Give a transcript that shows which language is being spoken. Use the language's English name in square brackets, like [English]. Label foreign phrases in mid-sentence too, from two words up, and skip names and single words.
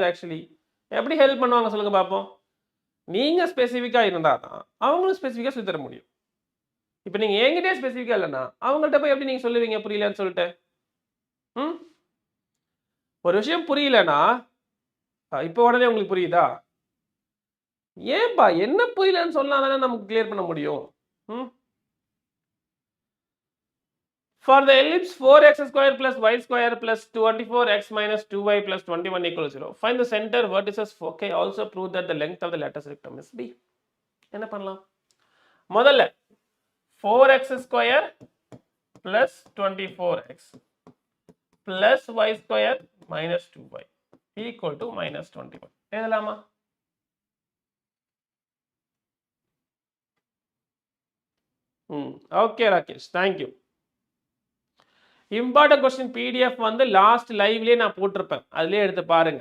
[Tamil] ஆக்சுவலி எப்படி ஹெல்ப் பண்ணுவாங்க சொல்லுங்க பார்ப்போம்? நீங்க ஸ்பெசிஃபிக்கா இருந்தா தான் அவங்களும் ஸ்பெசிஃபிக்கா சொல்லி தர முடியும். இப்போ நீங்க என்கிட்டே ஸ்பெசிஃபிக்கா இல்லைன்னா அவங்கள்ட்ட போய் எப்படி நீங்க சொல்லுவீங்க புரியலன்னு சொல்லிட்டு? ஒரு விஷயம் புரியலன்னா இப்போ உடனே உங்களுக்கு புரியுதா? ஏன்பா என்ன புரியலன்னு சொன்னா தானே நமக்கு கிளியர் பண்ண முடியும். [English] For the ellipse 4x square plus y square plus 24x minus 2y plus 21 equals 0. Find the center vertices. Okay, also prove that the length of the lattice rectum is b. [Tamil] என்ன பண்ணலாம்? முதல்ல [English] 4x square plus 24x plus y square minus 2y equal to minus 21. [Tamil] எழுதலாமா? ஓகே ராகேஷ், தேங்க்யூ. [English] important question PDF [Tamil] வந்து லாஸ்ட் லைவ்லயே நான் போட்டிருப்பேன், அதுலயே எடுத்து பாருங்க.